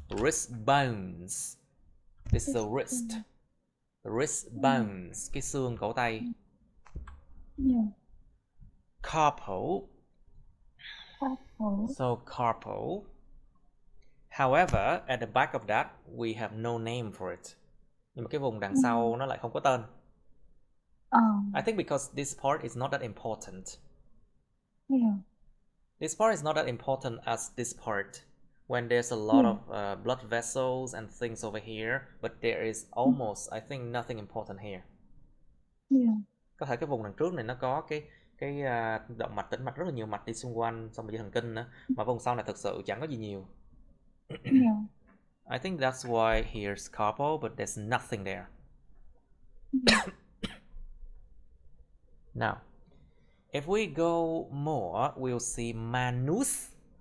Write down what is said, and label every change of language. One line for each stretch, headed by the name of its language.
English: Wrist bones. This is the wrist. The wrist bones.
Vietnamese: Cái xương cổ tay.
English: Yeah. Carpal. Carpal. So carpal. However, at the back of that, we have no name for it.
Vietnamese: Nhưng mà cái vùng đằng sau nó lại không có tên.
English: I think because this part is not that important. Yeah. This part is not that important as this part. When there's a lot of blood vessels and things over here, but there is almost, I think, nothing important here. Yeah.
Vietnamese: Có thể cái vùng đằng trước này nó có cái động mạch, tĩnh mạch, rất là nhiều mạch đi xung quanh, xong rồi dây thần kinh nữa. Mà vùng sau này thực sự chẳng có gì nhiều.
English: Yeah. I think that's why here's carpal, but there's nothing there. Now, if we go more, we'll see manus.